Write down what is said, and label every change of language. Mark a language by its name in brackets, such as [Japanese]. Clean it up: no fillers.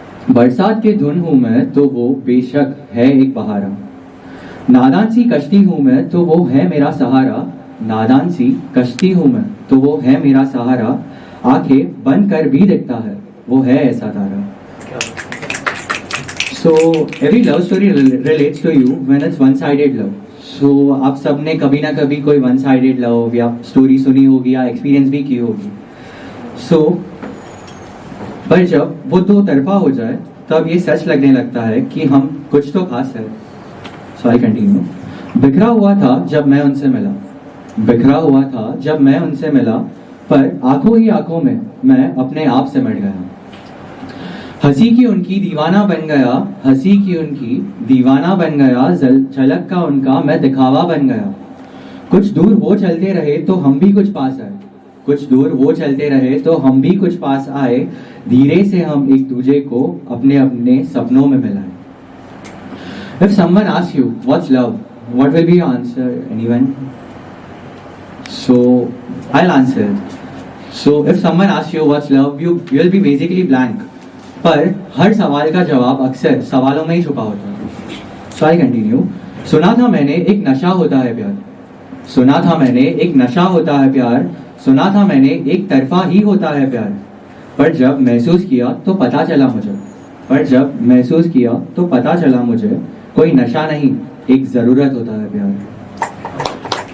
[Hindi] बरसात के धुन हूं मैं, तो वो बेशक है एक बहारा। नादान सी कश्ती हूं मैं, तो वो है मेरा सहारा, नादान सी कश्ती हूं मैं, तो वो है मेरा सहारा। आंखें बंद कर भी दिखता है, वो है ऐसा तारा। [English] So every love story relates to you when it's one-sided love. [Hindi] So आप सब ने कभी ना कभी कोई one-sided love या स्टोरी सुनी होगी या एक्सपीरियंस भी की होगी। So पर जब वो दो तरफा हो जाए तब ये सच लगने लगता है कि हम कुछ तो खास है। [English] So I continue. [Hindi] बिखरा हुआ था जब मैं उनसे मिला, बिखरा हुआ था जब मैं उनसे मिला, पर आंखों ही आंखों में मैं अपने आप से मिट गया। हंसी की उनकी दीवाना बन गया, हंसी की उनकी दीवाना बन गया, झलक का उनका मैं दिखावा बन गया। कुछ दूर वो चलते रहे तो हम भी कुछ पास आए, कुछ दूर वो चलते रहे तो हम भी कुछ पास आए, धीरे से हम एक दूसरे को अपने अपने सपनों में मिलाए। [English] If someone asks you what's love, what will be your answer? Anyone? So I'll answer. So if someone asks you what's love, you'll be basically blank. [Hindi] पर हर सवाल का जवाब अक्सर सवालों में ही छुपा होता है। [English] So I continue. [Hindi] सुना था मैंने एक नशा होता है प्यार, सुना था मैंने एक नशा होता है प्यार, सुना था मैंने एक तरफा ही होता है प्यार, पर जब महसूस किया तो पता चला मुझे, पर जब महसूस किया तो पता चला मुझे, कोई नशा नहीं एक जरूरत होता है प्यार।